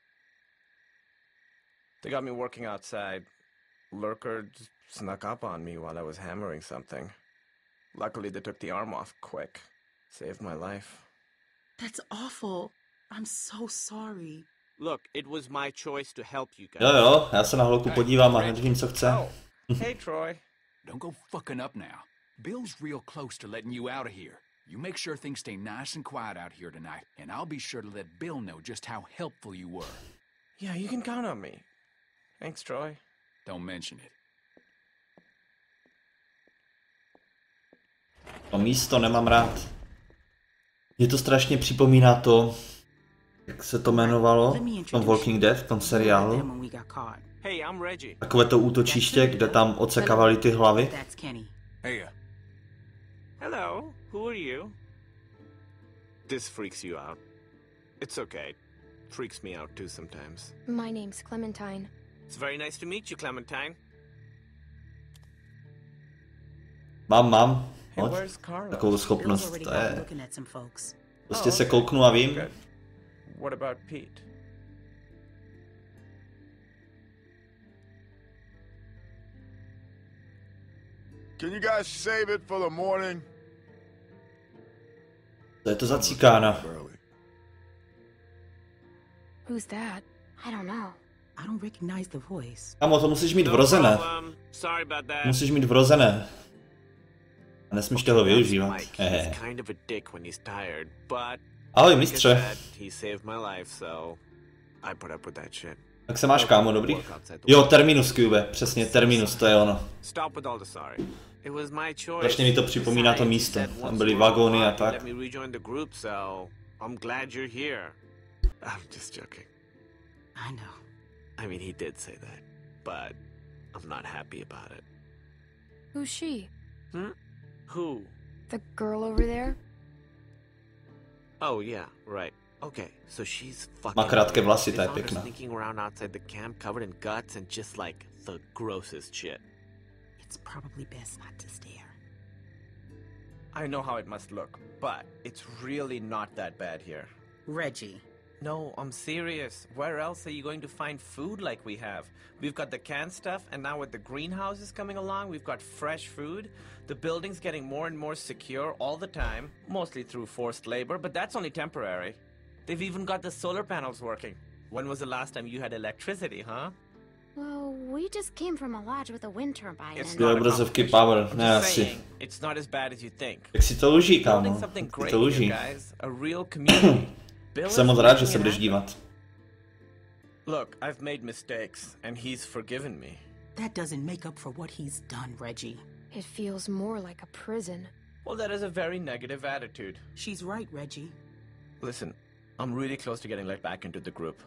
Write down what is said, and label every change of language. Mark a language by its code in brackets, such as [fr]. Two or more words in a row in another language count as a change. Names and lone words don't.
[en] They got me working outside. Lurker just snuck up on me while I was hammering something. Luckily, they took the arm off quick. Saved my life. That's awful. I'm so sorry. Look, it was my choice to help you guys. [cs] Jo, já se na holku podívám a hned vím, co chce. [en] Oh, hey, Troy. Don't go fucking up now. Bill's real close to letting you out of here. You make sure things stay nice and quiet out here tonight, and I'll be sure to let Bill know just how helpful you were. Yeah, you can count on me. Thanks, Troy. Don't mention it. [cs] To místo nemám rád. Mě to strašně připomíná to, jak se to jmenovalo v tom Walking Dead, v tom seriálu. [en] When we got caught. Hey, I'm Reggie. [cs] Takové to útočiště, kde tam odsekávali ty hlavy. [en] That's Kenny. Hey, Hello, who are you? This freaks you out. It's okay. Freaks me out too sometimes. My name's Clementine. It's very nice to meet you, Clementine. [cs] Mám. [en] Hey, [cs] Hoď. [en] where's Carlos? [cs] Takovou [en] Bill's [cs] schopnost, [en] already [cs] to [en] got [cs] je. [en] looking at some folks. [cs] Prostě se kouknu a vím. [en] Good. What about Pete? Can you guys save it for the morning? [cs] To je to za cikána. [en] Who's that? I don't know. I don't recognize the voice. [cs] Kámo, to musíš mít [en] No [cs] vrozené. [en] problem. Sorry about that. [cs] Musíš mít vrozené. A nesmíš toho využívat. [en] Mike, he's kind of a dick when he's tired, but [cs] Ahoj, [en] like I [cs] mistře. [en] said, he saved my life, so I put up with that shit. [cs] Jak se máš, kámo, dobrý? Jo, Terminus, Cube, přesně, Terminus, to je ono. [en] Stop with all the sorry. It was my choice. [cs] Strašně mi to připomíná to místo. Tam byly vagóny a tak. [en] Let me rejoin the group, so I'm glad you're here. I'm just joking. I know. I mean, he did say that, but I'm not happy about it. Who's she? Who? The girl over there? Oh yeah, right. Okay, so she's fucking. [cs] Má krátké vlasy, [en] I [cs] ta je [en] saw her [cs] pěkná. [en] sneaking around outside the camp, covered in guts and just like the grossest shit. It's probably best not to stare. I know how it must look, but it's really not that bad here. Reggie. No, I'm serious. Where else are you going to find food like we have? We've got the canned stuff, and now with the greenhouses coming along, we've got fresh food. The building's getting more and more secure all the time, mostly through forced labor, but that's only temporary. They've even got the solar panels working. When was the last time you had electricity, huh? Well, we just came from a lodge with a wind turbine. It's and- not a [cs] obrazovky [en] competition. Power, I'm [cs] ne [en] just [cs] asi. [en] saying, it's not as bad as you think. [cs] Jak si to uží, kámo? [en] Building something [cs] Jak [en] great [cs] to uží. [en] here, guys. A real community. Bill [cs] Jsem [en] is [cs] moc rád, že [en] making [cs] se [en] it [cs] budeš [en] happen. [cs] dívat. [en] Look, I've made mistakes, and he's forgiven me. That doesn't make up for what he's done, Reggie. It feels more like a prison. Well, that is a very negative attitude. She's right, Reggie. Listen, I'm really close to getting let back into the group.